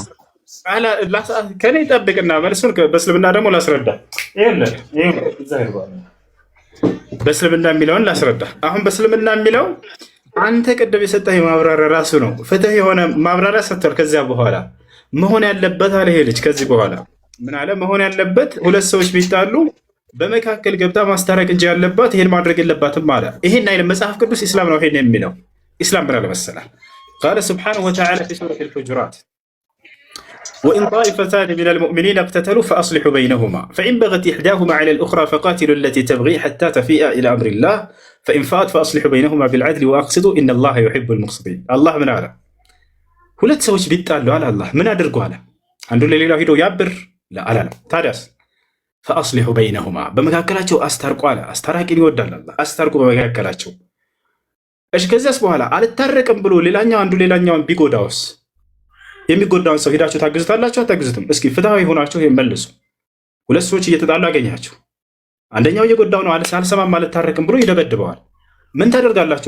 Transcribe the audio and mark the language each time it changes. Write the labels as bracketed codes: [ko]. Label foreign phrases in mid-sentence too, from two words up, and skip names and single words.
[am] ከኔ ጠብቅና መልሱን በእስልምና ደግሞ ላስረዳ። በእስልምና የሚለውን ላስረዳ። አሁን በእስልምና የሚለው አንተ ቅድም የሰጠህ ማብራሪያ ራሱ ነው። ፍትህ የሆነ ማብራሪያ ሰጥቷል። ከዚያ በኋላ መሆን ያለበት አለ ይሄ ልጅ ከዚህ በኋላ ምን አለ መሆን ያለበት? ሁለት ሰዎች ቢጣሉ በመካከል ገብታ ማስታረቅ እንጂ ያለባት ይሄን ማድረግ የለባትም አለ። ይሄን አይደል መጽሐፍ ቅዱስ ኢስላም ነው ይሄን የሚለው። ኢስላም ምን አለ መሰለህ? [ar] قال سبحانه وتعالى في سورة الحجرات وإن طائفتان من المؤمنين اقتتلوا فأصلحوا بينهما فإن بغت إحداهما على الأخرى فقاتلوا التي تبغي حتى تفيء إلى أمر الله فإن فات فأصلحوا بينهما بالعدل وأقسطوا إن الله يحب المقسطين الله من على [am] ሁለት ሰዎች ቢጣሉ አለ አላህ ምን አድርጉ አለ አንዱ ለሌላው ሄዶ ያብር ለአላላ ታዲያስ [ar] فأصلحوا بينهما [am] በመካከላቸው አስታርቁ አለ አስታራቂን ይወዳል አላህ አስታርቁ በመካከላቸው እሺ ከዚያስ በኋላ አልታረቅም ብሎ ሌላኛው አንዱ ሌላኛውን ቢጎዳውስ የሚጎዳውን ሰው ሄዳችሁ ታግዙታላችሁ አታግዙትም? እስኪ ፍትሃዊ ሆናችሁ መልሱ። ሁለት ሰዎች እየተጣሉ አገኛችሁ። አንደኛው እየጎዳው ነው አልሰማም አልታረቅም ብሎ ይደበድበዋል። ምን ታደርጋላችሁ?